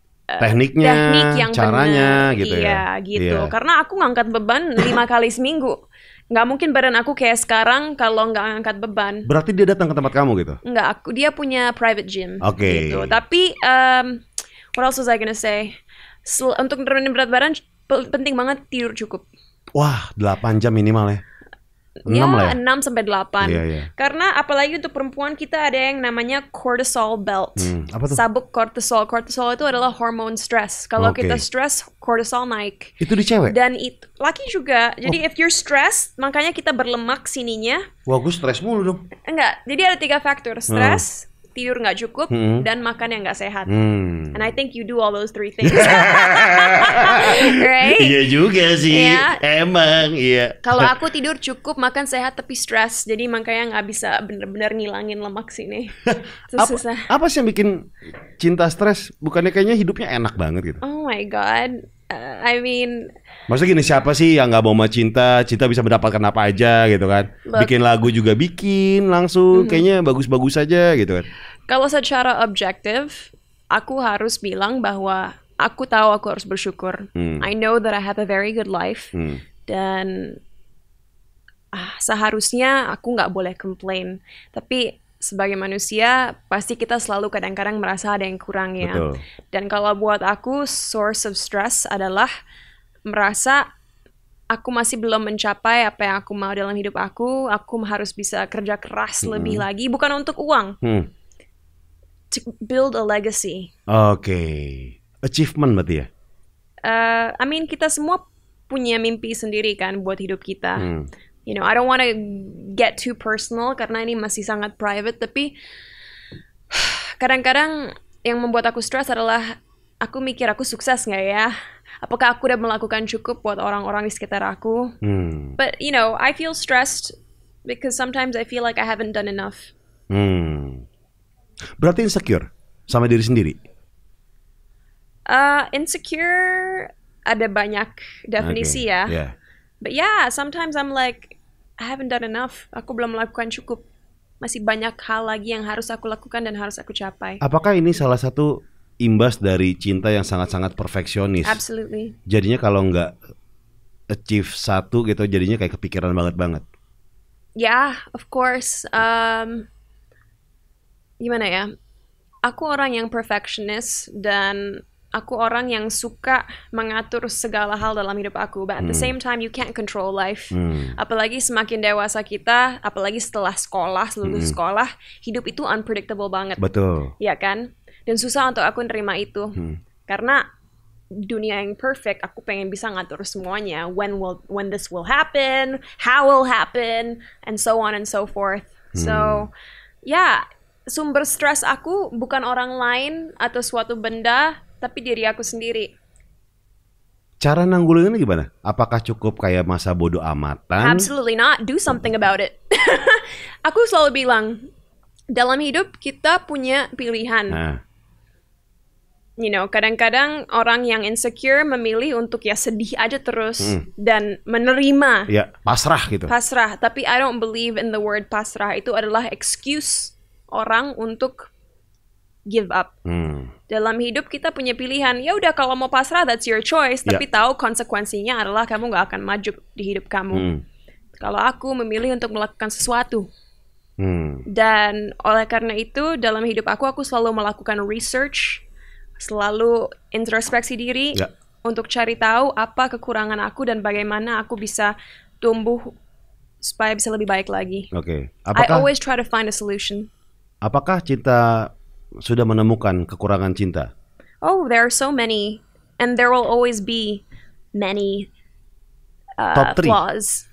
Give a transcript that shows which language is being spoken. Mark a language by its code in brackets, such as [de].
[id] teknik yang caranya bener. Gitu ya. Iya, gitu. [en] Yeah. [id] Karena aku ngangkat beban 5 kali seminggu. Nggak mungkin badan aku kayak sekarang kalau nggak ngangkat beban. Berarti dia datang ke tempat kamu gitu? Nggak, dia punya private gym. Oke. Gitu. Tapi [en] what else was I gonna say? [id] Untuk nurunin berat badan penting banget tidur cukup. Wah, 8 jam minimal ya? 6 lah ya? 6 sampai 8. Iya. Karena apalagi untuk perempuan kita ada yang namanya cortisol belt. Apa tuh? Sabuk cortisol. Cortisol itu adalah hormon stres. Kalau kita stres, cortisol naik. Itu di cewek? Dan laki juga. Jadi [en] if you're stressed, [id] makanya kita berlemak sininya. Wah, gue stres mulu dong. Enggak. Jadi ada 3 faktor. Stres, tidur nggak cukup, dan makan yang nggak sehat. [en] And I think you do all those 3 things. Right? [id] Iya juga sih. [en] Yeah. [id] Emang, iya. Kalau aku tidur cukup, makan sehat tapi stres, jadi makanya nggak bisa bener-bener ngilangin lemak sini. Susah. Apa sih yang bikin Cinta stres? Bukannya kayaknya hidupnya enak banget gitu? [en] Oh my god. I mean, [id] maksudnya gini, siapa sih yang nggak mau sama Cinta? Cinta bisa mendapatkan apa aja gitu kan? Bikin lagu juga bikin langsung, kayaknya bagus-bagus aja gitu kan? Kalau secara objektif, aku harus bilang bahwa aku tahu aku harus bersyukur. [en] I know that I have a very good life. [id] Dan seharusnya aku nggak boleh complain. Tapi sebagai manusia pasti kita selalu kadang-kadang merasa ada yang kurang ya. Betul. Dan kalau buat aku [en] source of stress [id] adalah merasa aku masih belum mencapai apa yang aku mau dalam hidup aku harus bisa kerja keras lebih lagi, bukan untuk uang. [en] To build a legacy. [id] Oke. Achievement berarti ya? [en] I mean [id] kita semua punya mimpi sendiri kan buat hidup kita. [en] You know, I don't want to get too personal [id] karena ini masih sangat private, tapi kadang-kadang yang membuat aku stres adalah aku mikir aku sukses nggak ya? Apakah aku udah melakukan cukup buat orang-orang di sekitar aku? [en] But you know, I feel stressed because sometimes I feel like I haven't done enough. [id] Berarti insecure sama diri sendiri? Insecure ada banyak definisi ya. [en] Yeah. But yeah, sometimes I'm like, I haven't done enough. [id] Aku belum melakukan cukup. Masih banyak hal lagi yang harus aku lakukan dan harus aku capai. Apakah ini salah satu imbas dari cinta yang sangat-sangat perfeksionis? [en] Absolutely. [id] Jadinya kalau nggak achieve satu gitu, jadinya kayak kepikiran banget. [en] Yeah, of course. [id] Gimana ya? Aku orang yang perfectionist dan aku orang yang suka mengatur segala hal dalam hidup aku. [en] But at the same time, you can't control life. [id] Apalagi semakin dewasa kita, apalagi setelah sekolah, lulus sekolah, hidup itu unpredictable banget. Betul. Ya kan? Dan susah untuk aku nerima itu. Karena dunia yang perfect, aku pengen bisa ngatur semuanya. [en] When this will happen, how will happen, and so on and so forth. [id] So, ya, sumber stres aku bukan orang lain atau suatu benda, tapi diri aku sendiri. Cara nanggulinnya gimana? Apakah cukup kayak masa bodo amatan? [en] Absolutely not. Do something about it. [id] Aku selalu bilang, dalam hidup kita punya pilihan. [en] You know, [id] kadang-kadang orang yang insecure memilih untuk ya sedih aja terus dan menerima. Ya, pasrah gitu. Pasrah. Tapi [en] I don't believe in the word pasrah. [id] Itu adalah excuse orang untuk [en] give up. [id] Dalam hidup kita punya pilihan. Ya udah kalau mau pasrah [en] that's your choice. [id] Tapi tahu konsekuensinya adalah kamu nggak akan maju di hidup kamu. Kalau aku memilih untuk melakukan sesuatu. Dan oleh karena itu dalam hidup aku selalu melakukan research, selalu introspeksi diri untuk cari tahu apa kekurangan aku dan bagaimana aku bisa tumbuh supaya bisa lebih baik lagi. Oke. [en] I always try to find a solution. [id] Apakah cinta sudah menemukan kekurangan cinta? [en] Oh, there are so many, and there will always be many flaws.